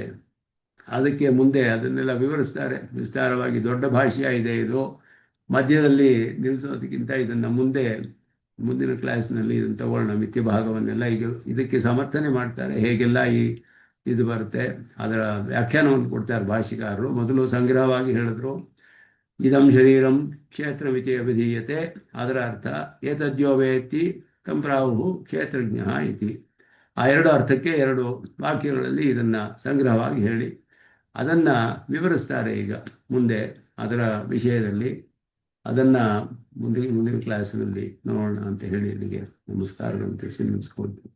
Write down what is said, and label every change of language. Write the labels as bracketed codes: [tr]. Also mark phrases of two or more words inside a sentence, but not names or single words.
[kn] ಅದಕ್ಕೆ ಮುಂದೆ ಅದನ್ನೆಲ್ಲ ವಿವರಿಸ್ತಾರೆ ವಿಸ್ತಾರವಾಗಿ. ದೊಡ್ಡ ಭಾಷೆ ಇದೆ ಇದು, ಮಧ್ಯದಲ್ಲಿ ನಿಲ್ಲಿಸೋದಕ್ಕಿಂತ ಇದನ್ನು ಮುಂದಿನ ಕ್ಲಾಸ್ನಲ್ಲಿ ಇದನ್ನು ತಗೊಳ್ಳೋಣ. ಮಿಥ್ಯ ಭಾಗವನ್ನೆಲ್ಲ ಈಗ ಇದಕ್ಕೆ ಸಮರ್ಥನೆ ಮಾಡ್ತಾರೆ, ಹೇಗೆಲ್ಲ ಇದು ಬರುತ್ತೆ ಅದರ ವ್ಯಾಖ್ಯಾನವನ್ನು ಕೊಡ್ತಾರೆ ಭಾಷಿಕಾರರು. ಮೊದಲು ಸಂಗ್ರಹವಾಗಿ ಹೇಳಿದ್ರು, [sa] ಇದಂ ಶರೀರಂ ಕ್ಷೇತ್ರಮಿತಿ ಅಭಿಧೀಯತೆ, [kn] ಅದರ ಅರ್ಥ [sa] ಏತದ್ಯೋ ವೇತ್ತಿ ತಂ ಪ್ರಾಹು ಕ್ಷೇತ್ರಜ್ಞ ಇತಿ. [kn] ಆ ಎರಡು ಅರ್ಥಕ್ಕೆ ಎರಡು ವಾಕ್ಯಗಳಲ್ಲಿ ಇದನ್ನು ಸಂಗ್ರಹವಾಗಿ ಹೇಳಿ ಅದನ್ನು ವಿವರಿಸ್ತಾರೆ ಈಗ ಮುಂದೆ ಅದರ ವಿಷಯದಲ್ಲಿ. ಅದನ್ನು ಮುಂದಿನ ಕ್ಲಾಸಿನಲ್ಲಿ ನೋಡೋಣ ಅಂತ ಹೇಳಿ ಇಲ್ಲಿಗೆ ನಮಸ್ಕಾರಗಳನ್ನು ತಿಳಿಸಿ ಮುಗಿಸ್ಕೊಳ್ತೀವಿ.